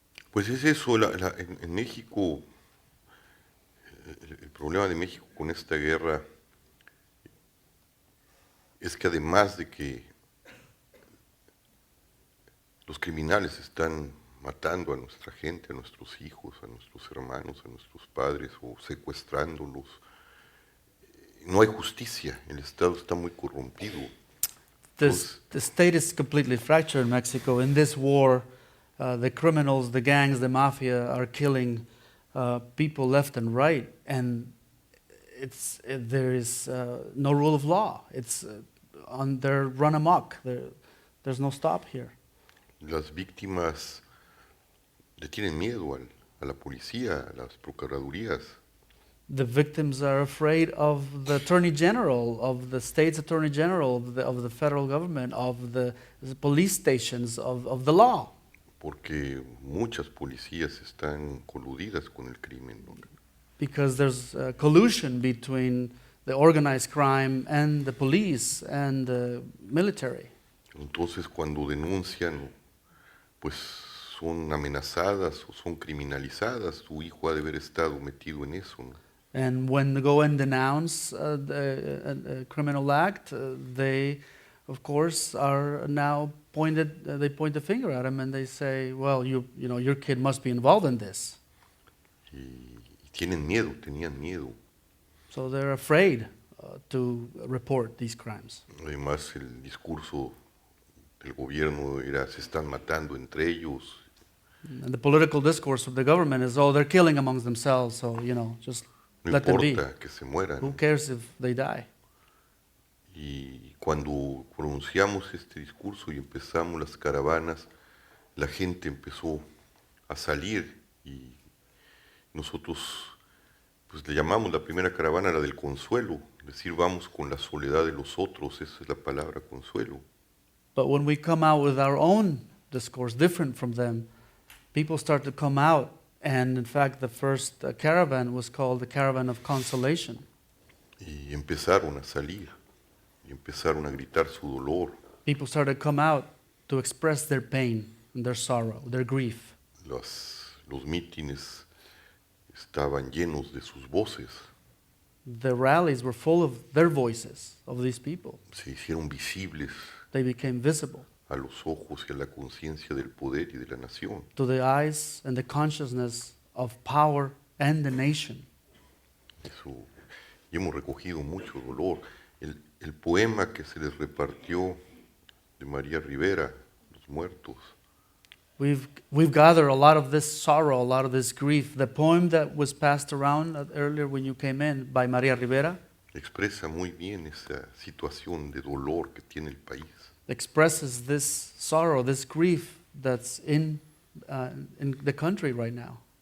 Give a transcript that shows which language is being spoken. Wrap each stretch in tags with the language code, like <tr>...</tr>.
<es>Pues es eso, en México, el problema de México con esta guerra es que además de que los criminales están matando a nuestra gente, a nuestros hijos, a nuestros hermanos, a nuestros padres o secuestrándolos, no hay justicia, el Estado está muy corrompido.</es> <en>The state is completely fractured in Mexico. In this war, the criminals, the gangs, the mafia are killing people left and right, and there is no rule of law. They're run amok. There's no stop here.</en> <es>Las víctimas le tienen miedo a la policía, a las procuradurías.</es> <en>The victims are afraid of the Attorney General, of the state's Attorney General, of the federal government, of the police stations, of the law.</en> <es>Porque muchas policías están coludidas con el crimen, ¿no?</es> <en>Because there's collusion between the organized crime and the police and the military.</en> <es>Entonces cuando denuncian, pues son amenazadas o son criminalizadas. Su hijo ha de haber estado metido en eso, ¿no?</es> <en>And when they go and denounce the criminal act, they, of course, are now pointed. They point the finger at him and they say, "Well, you know, your kid must be involved in this."</en> <es>Y tienen miedo, tenían miedo.</es> <en>So they're afraid to report these crimes.</en> <es>Además, el discurso del gobierno era: se están matando entre ellos.</es> <en>And the political discourse of the government is, "Oh, they're killing amongst themselves, so just</en> <es>No</es> <en>let them be.</en> <es>importa que se mueran.</es> <en>Who cares if they die?"</en> <es>Y cuando pronunciamos este discurso y empezamos las caravanas, la gente empezó a salir y nosotros pues le llamamos la primera caravana la del consuelo, es decir, vamos con la soledad de los otros, esa es la palabra consuelo.</es> <en>But when we come out with our own discourse, different from them, people start to come out. And in fact, the first caravan was called the Caravan of Consolation.</en> <es>Y empezaron a salir, y empezaron a gritar su dolor.</es> <en>People started to come out to express their pain, and their sorrow, their grief.</en> <es>Los mítines estaban llenos de sus voces,</es> <en>The rallies were full of their voices, of these people.</en> <es>se hicieron visibles</es> <en>They became visible</en> <es>a los ojos y a la conciencia del poder y de la nación.</es> <en>to the eyes and the consciousness of power and the nation.</en> <es>Eso, y hemos recogido mucho dolor. El poema que se les repartió de María Rivera, Los Muertos,</es> <en>We've gathered a lot of this sorrow, a lot of this grief. The poem that was passed around earlier when you came in by Maria Rivera</en> <es>expresa muy bien esa situación de dolor que tiene el país.</es> <en>expresses this sorrow, this grief that's in in the country right now.</en>